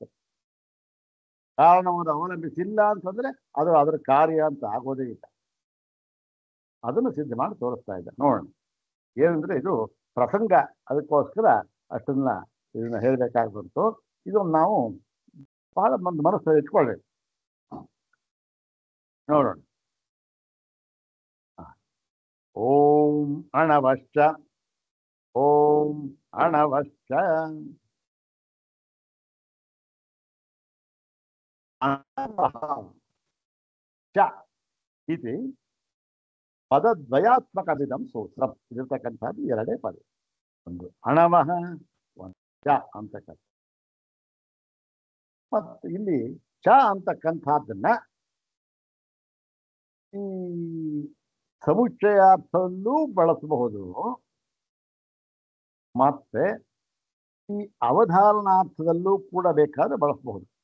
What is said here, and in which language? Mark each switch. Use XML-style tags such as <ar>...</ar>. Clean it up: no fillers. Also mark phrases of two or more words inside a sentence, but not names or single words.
<kn>ಕಾರಣವನ್ನು ಅವಲಂಬಿಸಿಲ್ಲ ಅಂತಂದ್ರೆ ಅದು ಅದರ ಕಾರ್ಯ ಅಂತ ಆಗೋದೇ ಇಲ್ಲ. ಅದನ್ನು ಸಿದ್ಧ ಮಾಡಿ ತೋರಿಸ್ತಾ ಇದ್ದ. ನೋಡೋಣ ಏನಂದ್ರೆ ಇದು ಪ್ರಸಂಗ, ಅದಕ್ಕೋಸ್ಕರ ಅಷ್ಟನ್ನ ಇದನ್ನ ಹೇಳಬೇಕಾಗಿ ಬಂತು. ಇದನ್ನು ನಾವು ಬಹಳ ಒಂದು ಮನಸ್ಸಲ್ಲಿ ಇಟ್ಕೊಳ್ಬೇಕು. ನೋಡೋಣ.</kn> <sa>ಓಂ ಅಣವಶ್ಚ ಓಂ ಅಣವಶ್ಚ ಚ ಇತಿ ಪದದ್ವಯಾತ್ಮಕವಿದಂ ಸೂತ್ರಂ.</sa> <kn>ಇದಿರ್ತಕ್ಕಂಥದ್ದು ಎರಡೇ ಪದ, ಒಂದು ಅಣವಃ, ಒಂದು ಚ ಅಂತಕ್ಕಂಥ. ಮತ್ತು ಇಲ್ಲಿ ಚ ಅಂತಕ್ಕಂಥದ್ದನ್ನ ಈ ಸಮುಚ್ಚಯಾರ್ಥದಲ್ಲೂ ಬಳಸಬಹುದು, ಮತ್ತೆ ಈ ಅವಧಾರಣಾರ್ಥದಲ್ಲೂ ಕೂಡ ಬೇಕಾದ್ರೆ ಬಳಸಬಹುದು.</kn>